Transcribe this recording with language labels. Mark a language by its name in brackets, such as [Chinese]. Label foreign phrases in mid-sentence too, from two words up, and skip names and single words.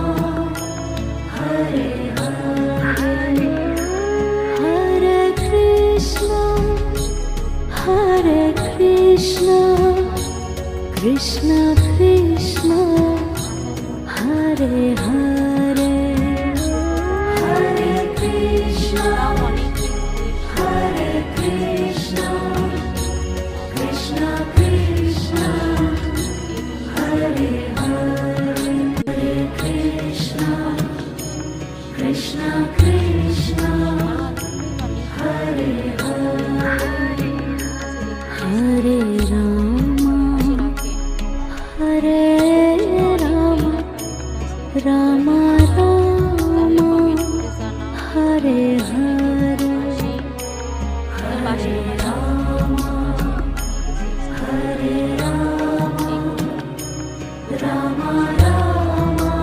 [Sanskrit] হরে হরে হরে কৃষ্ণ কৃষ্ণ কৃষ্ণ হরে হরে হরে কৃষ্ণ হরে কৃষ্ণ কৃষ্ণ কৃষ্ণ হরে হরে হরে কৃষ্ণ কৃষ্ণ কৃষ্ণ হরে হরে হরে রাম হরে রাম রাম রাম হরে হরে হরে রাম হরে রাম রাম রাম